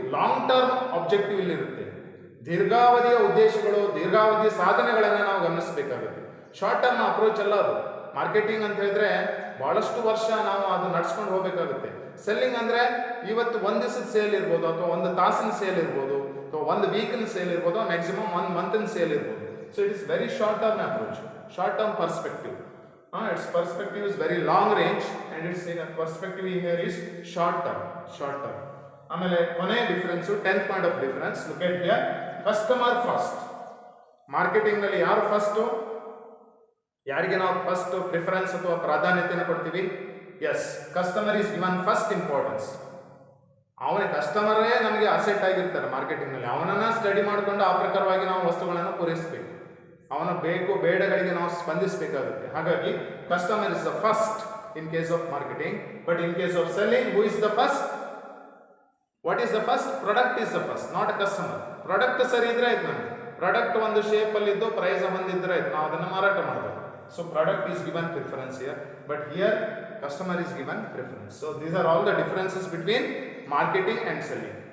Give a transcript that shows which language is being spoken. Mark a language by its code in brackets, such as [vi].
[kn] Long term objective ಇಲ್ಲಿ ಇರುತ್ತೆ. ದೀರ್ಘಾವಧಿಯ ಉದ್ದೇಶಗಳು, ದೀರ್ಘಾವಧಿಯ ಸಾಧನೆಗಳನ್ನು ನಾವು ಗಮನಿಸಬೇಕಾಗುತ್ತೆ. ಶಾರ್ಟ್ ಟರ್ಮ್ ಅಪ್ರೋಚ್ ಅಲ್ಲ ಅದು. ಮಾರ್ಕೆಟಿಂಗ್ ಅಂತ ಹೇಳಿದ್ರೆ ಬಹಳಷ್ಟು ವರ್ಷ ನಾವು ಅದು ನಡ್ಸ್ಕೊಂಡು ಹೋಗಬೇಕಾಗುತ್ತೆ. ಸೆಲ್ಲಿಂಗ್ ಅಂದ್ರೆ ಇವತ್ತು ಒಂದು ದಿವಸದ ಸೇಲ್ ಇರ್ಬೋದು, ಅಥವಾ ಒಂದು ತಾಸಿನ ಸೇಲ್ ಇರ್ಬೋದು, ಅಥವಾ ಒಂದು ವೀಕಿನ ಸೇಲ್ ಇರ್ಬೋದು, ಮ್ಯಾಕ್ಸಿಮಮ್ 1 ಮಂತಿನ ಸೇಲ್ ಇರ್ಬೋದು. [en] So it is very short term approach, short term perspective. Its perspective is very long range, and its perspective here is short term. [kn] ಆಮೇಲೆ ಕೊನೆ [en] Difference, 10th point of difference, look at here, customer first. [kn] Marketing ನಲ್ಲಿ ಯಾರು first, ಯಾರಿಗೆ ನಾವು first preference ಅಥವಾ ಪ್ರಾಧಾನ್ಯತೆಯನ್ನು ಕೊಡ್ತೀವಿ? [en] Yes, customer is given first importance. [kn] ಅವನೇ ಕಸ್ಟಮರೇ ನಮಗೆ ಅಸೆಟ್ ಆಗಿರ್ತಾರೆ ಮಾರ್ಕೆಟಿಂಗ್ ನಲ್ಲಿ. ಅವನನ್ನ ಸ್ಟಡಿ ಮಾಡಿಕೊಂಡು ಆ ಪ್ರಕಾರವಾಗಿ ನಾವು ವಸ್ತುಗಳನ್ನು ಪೂರೈಸಬೇಕು. ಅವನ ಬೇಕು ಬೇಡಗಳಿಗೆ ನಾವು ಸ್ಪಂದಿಸಬೇಕಾಗುತ್ತೆ. [en] ಹಾಗಾಗಿ customer is the first in case of marketing. But in case of selling, who is the first? What is the first? Product is the first, not a customer. [kn] Product ಸರಿ ಇದ್ರೆ ಆಯ್ತು, ನಮಗೆ ಪ್ರಾಡಕ್ಟ್ ಒಂದು ಶೇಪ್ ಅಲ್ಲಿ ಇದ್ದು price ಹೊಂದಿದ್ರೆ ಆಯ್ತು, ನಾವು ಅದನ್ನು ಮಾರಾಟ ಮಾಡಬೇಕು. [en] so product is given preference [kn] here, [en] But here customer is given preference. So these are all the differences between marketing and selling.